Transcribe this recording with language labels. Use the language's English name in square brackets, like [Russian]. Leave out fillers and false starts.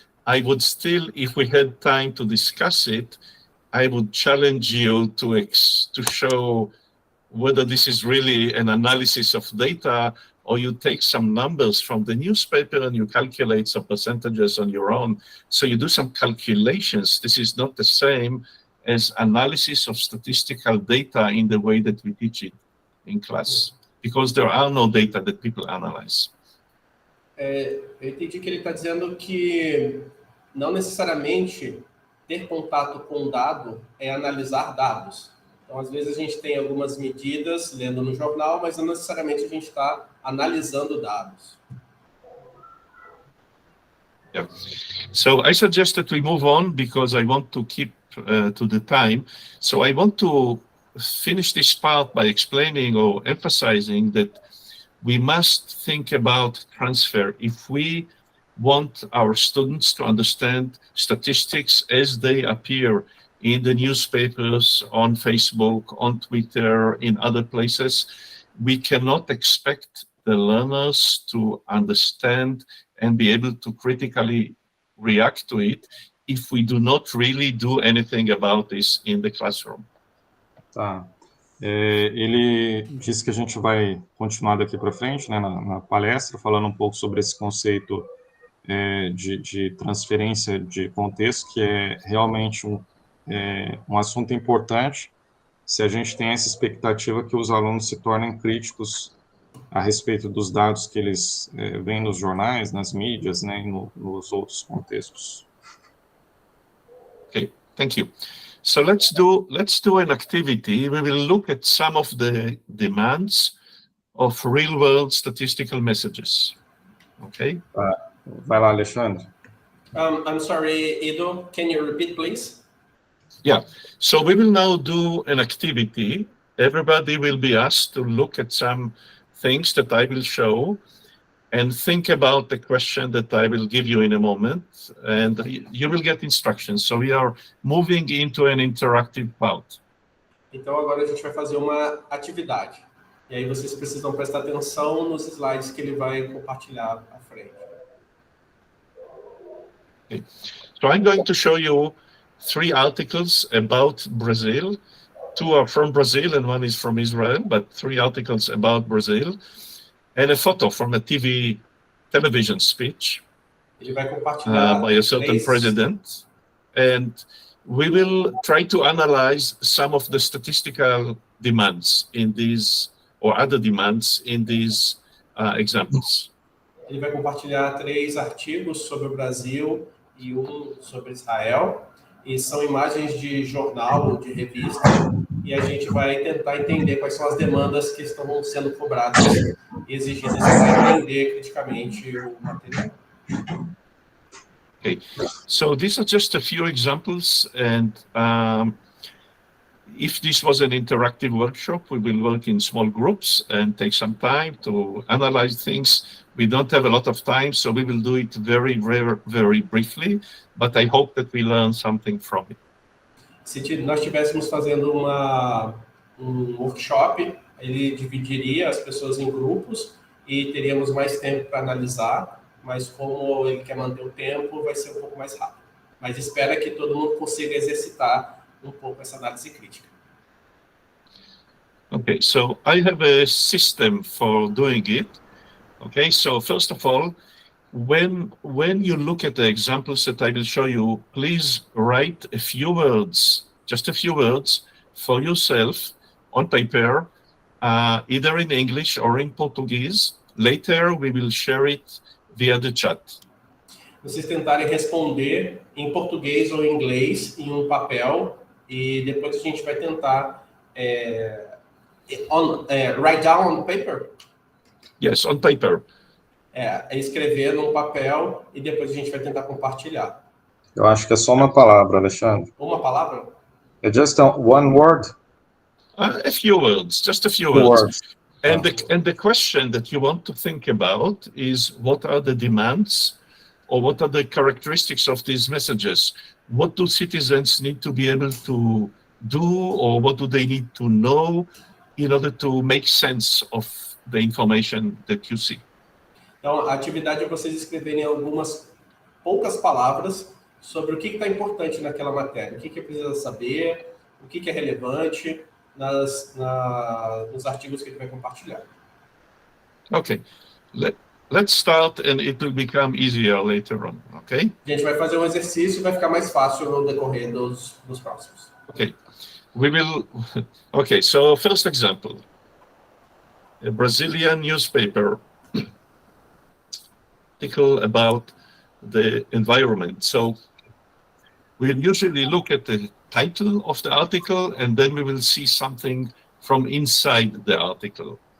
[English] I would still, if we had time to discuss it, I would challenge you to show whether this is really an analysis of data, or you take some numbers from the newspaper and you calculate some percentages on your own. So you do some calculations. This is not the same as analysis of statistical data in the way that we teach it in class, because there are no data that people analyze. [Portuguese] Eu entendi que ele está dizendo que não necessariamente ter contato com um dado é analisar dados. Então, às vezes, a gente tem algumas medidas lendo no jornal, mas não necessariamente a gente está analisando dados. [English] Yeah. So I suggest that we move on, because I want to keep to the time. So I want to finish this part by explaining or emphasizing that we must think about transfer if we want our students to understand statistics as they appear in the newspapers, on Facebook, on Twitter, in other places. We cannot expect the learners to understand and be able to critically react to it if we do not really do anything about this in the classroom. [Portuguese] Tá. Ele disse que a gente vai continuar daqui para frente, né, na palestra, falando um pouco sobre esse conceito de transferência de contexto, que é realmente um assunto importante, se a gente tem essa expectativa que os alunos se tornem críticos a respeito dos dados que eles veem nos jornais, nas mídias, né, e nos outros contextos. [English] Okay, thank you. So let's do an activity. We will look at some of the demands of real-world statistical messages. Okay. [Portuguese] Vai lá, Alexandre. [English] I'm sorry, Iddo, can you repeat, please? Yeah. So we will now do an activity. Everybody will be asked to look at some things that I will show and think about the question that I will give you in a moment, and you will get instructions. So we are moving into an interactive part. [Portuguese] Então agora a gente vai fazer uma atividade. E aí vocês precisam prestar atenção nos slides que ele vai compartilhar à frente. [English] Okay. So I'm going to show you 3 articles about Brazil. 2 are from Brazil and 1 is from Israel, but 3 articles about Brazil. And a photo from a television speech by a certain president. And we will try to analyze some of the statistical demands in these, or other demands in these examples. [Portuguese] Ele vai compartilhar 3 artigos sobre o Brasil e 1 sobre Israel. E são imagens de jornal ou de revista. E a gente vai tentar entender quais são as demandas que estão sendo cobradas e exigidas para entender criticamente o material. [English] Okay, so these are just a few examples, and if this was an interactive workshop, we will work in small groups and take some time to analyze things. We don't have a lot of time, so we will do it very, very, very briefly, but I hope that we learn something from it. [Portuguese] Se nós estivéssemos fazendo um workshop, ele dividiria as pessoas em grupos e teríamos mais tempo para analisar, mas como ele quer manter o tempo, vai ser um pouco mais rápido. Mas espera que todo mundo consiga exercitar um pouco essa análise crítica. [English] Okay, so I have a system for doing it. Okay, so first of all, when you look at the examples that I will show you, please write a few words, just a few words for yourself on paper, either in English or in Portuguese. Later, we will share it via the chat. [Portuguese] Vocês tentarem responder em português ou em inglês em um papel e depois a gente vai tentar [English] write down on paper. Yes, on paper. [Portuguese] Escrever num papel e depois a gente vai tentar compartilhar. Eu acho que é só uma palavra, Alexandre. Uma palavra? [English] É just one word? A few words, just a few words. And the question that you want to think about is, what are the demands or what are the characteristics of these messages? What do citizens need to be able to do, or what do they need to know in order to make sense of the information that you see? [Portuguese] Então, a atividade é vocês escreverem algumas poucas palavras sobre o que está importante naquela matéria, o que precisa saber, o que é relevante nos artigos que ele vai compartilhar. [English] Okay, let's start and it will become easier later on, okay? [Portuguese] A gente vai fazer um exercício e vai ficar mais fácil no decorrer dos próximos. [English] Okay, okay, so first example, a Brazilian newspaper article about the environment. So we'll usually look at the title of the article and then we will see something from inside the article.